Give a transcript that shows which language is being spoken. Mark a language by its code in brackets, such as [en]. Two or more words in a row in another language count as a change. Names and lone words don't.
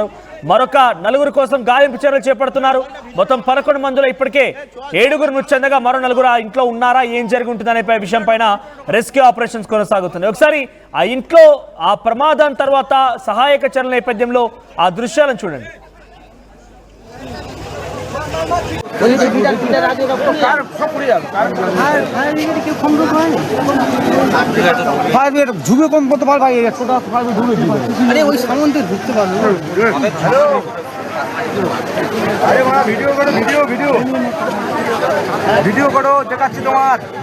[te] మరొక 4 కోసం గాలింపు చర్యలు చేపడుతున్నారు. మొత్తం 11 మందిలో ఇప్పటికే 7 మృతి చెందగా మరో 4 ఆ ఇంట్లో ఉన్నారా, ఏం జరిగి ఉంటుందనే విషయం పైన రెస్క్యూ ఆపరేషన్స్ కొనసాగుతున్నాయి. ఒకసారి ఆ ఇంట్లో ఆ ప్రమాదం తర్వాత సహాయక చర్యల నేపథ్యంలో ఆ దృశ్యాలను చూడండి. [bn] ঝুবে কম করতে পারবে আরে ওই সামনে ঢুকতে পারবে। আরে মা ভিডিও করো, ভিডিও করো, দেখাচ্ছি তোমার।